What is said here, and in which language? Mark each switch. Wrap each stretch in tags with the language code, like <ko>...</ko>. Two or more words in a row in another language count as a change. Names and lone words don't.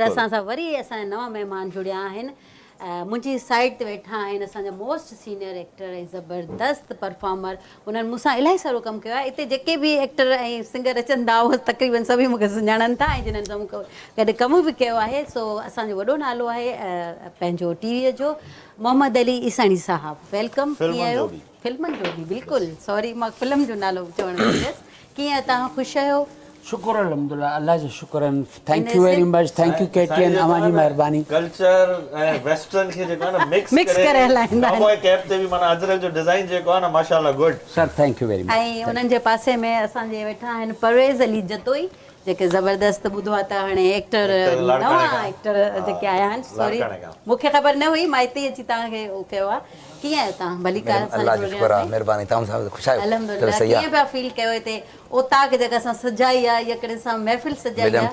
<sd>असां सां वरी असांजा नवां महिमान जुड़िया आहिनि मुंहिंजी साइड ते वेठा आहिनि असांजा</sd> <en>most senior actor</en> <sd>ऐं ज़बरदस्त परफॉर्मर उन्हनि मूंसां इलाही सारो कमु कयो आहे हिते जेके बि एक्टर ऐं सिंगर अचनि था उहे तक़रीबन सभई मूंखे सुञाणनि था ऐं जिन्हनि सां मूंखे गॾु कमु बि कयो आहे सो असांजो वॾो नालो आहे पंहिंजो टीवीअ जो मोहम्मद अली ईसाणी साहब वेलकम कीअं आहियो फिल्मनि जो बि बिल्कुलु सॉरी मां फिल्म जो नालो चवणु वियसि कीअं तव्हां ख़ुशि आहियो शुक्र अल्हम्दुलिल्लाह अल्लाह जो शुक्र है</sd> <en>thank you very much thank you</en> <sd>केटीएन अवांजी मेहरबानी कल्चर ऐं वेस्टर्न खे जेको आहे न मिक्स करे हलाईंदा आहिनि कैप ते बि माना अजरक जो डिज़ाइन जेको आहे न माशाल्लाह गुड</sd> <en>Sir thank you very much</en> <sd>ऐं उन्हनि जे पासे में असांजे वेठा आहिनि परवेज़ अली जतोई जेके ज़बरदस्त ॿुधो आहे त हाणे एक्टर नवां एक्टर जेके आया आहिनि सॉरी मूंखे ख़बर न हुई मां हिते अची तव्हांखे उहो कयो आहे कीअं आहियो तव्हां भलीकार अल्लाह जो शुक्र आहे महिरबानी तव्हां सां ख़ुशि आहियो अल्हम्दुलिल्लाह कीअं पिया फील कयो हिते उतां जेका असां सजाई आहे या कॾहिं असां महफ़िल सजाई आहे</sd>